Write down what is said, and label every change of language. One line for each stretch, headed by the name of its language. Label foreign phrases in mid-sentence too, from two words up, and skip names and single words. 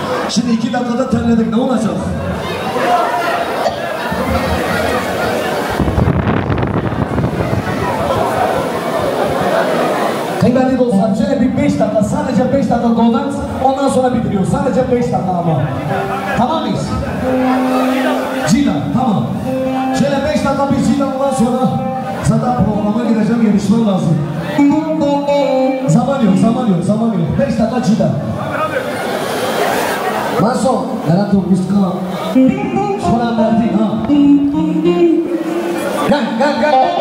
Turkish: Şimdi 2 dakikada terledik, ne olacak? Kıymetli dostlar, şöyle bir 5 dakika, sadece 5 dakika golden, ondan sonra bitiriyor. Sadece 5 dakika ama. Tamam mıyız? Cina, tamam. Şöyle 5 dakika bir Cina'dan sonra zaten programa gideceğim, yarışmam lazım. Zaman yok. 5 dakika Cina.
Italian: Maso, nella tua musica suona Martina.
Turkish: Gel.